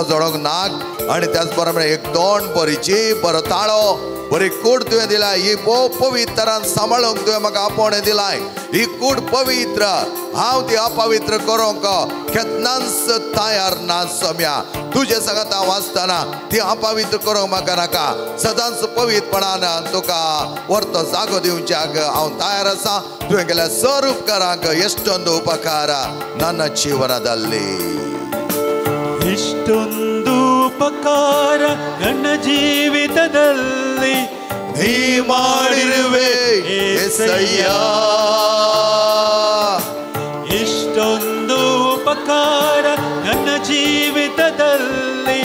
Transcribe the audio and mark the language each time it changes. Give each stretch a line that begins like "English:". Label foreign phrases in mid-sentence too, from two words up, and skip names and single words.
Konkani: जोडोंक नाक आनी त्याच बरोबर एक तोंड बरी जीब बरो ताळो बरी कूड तुवें दिलाय ही भोव पवित्रान सांबाळूंक तुवें म्हाका आपोवणें दिलाय ही कूड पवित्र हांव ती अपवित्र करूंक केन्नाच तयार ना सोम्या तुजे सांगात हांव आसतना ती अपवित्र करूंक म्हाका नाका सदांच पवित्रपणान तुका व्हरतो जागो दिवच्याक हांव तयार आसा तुवें केल्या सर उपकारांक
Kannada: ಎಷ್ಟೊಂದು ಉಪಕಾರ ನನ್ನ ಜೀವನದಲ್ಲಿ ಇಷ್ಟೊಂದು ಉಪಕಾರ ನನ್ನ ಜೀವಿತದಲ್ಲಿ ನೀ ಮಾಡಿರುವೆ యేసయ్య ಇಷ್ಟೊಂದು ಉಪಕಾರ ನನ್ನ ಜೀವಿತದಲ್ಲಿ